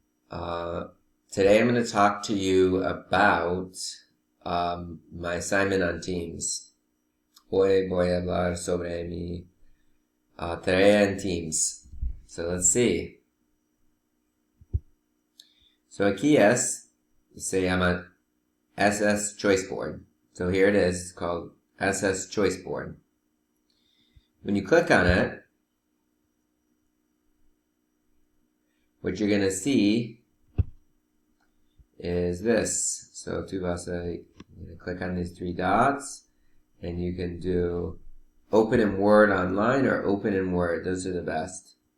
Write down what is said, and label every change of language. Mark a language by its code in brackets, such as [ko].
[en] Today I'm going to talk to you about my assignment on Teams. [es] Hoy voy a hablar sobre mi tarea en Teams. [en] So let's see. [es] So aquí se llama SS Choice Board. [en] So here it is, it's called SS Choice Board. When you click on it, what you're going to see is this. So [es] tú vas a [en] click on these three dots and you can do open in Word online or open in Word. Those are the best.